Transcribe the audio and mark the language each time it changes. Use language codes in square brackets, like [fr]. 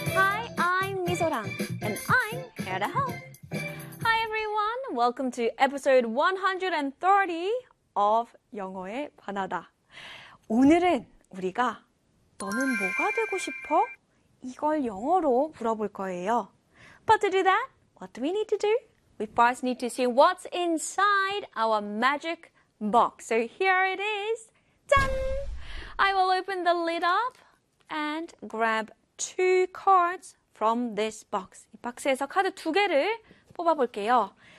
[en] Hi, I'm 미소랑. And I'm here to help. Hi, everyone. Welcome to episode 130 of 영어의 바나다. [ko] 오늘은 우리가 너는 뭐가 되고 싶어? 이걸 영어로 물어볼 거예요. [en] But to do that, what do we need to do? We first need to see what's inside our magic box. So here it is. 짠! I will open the lid up and grab two cards from this box. [ko] 이 박스에서 카드 두 개를 뽑아볼게요.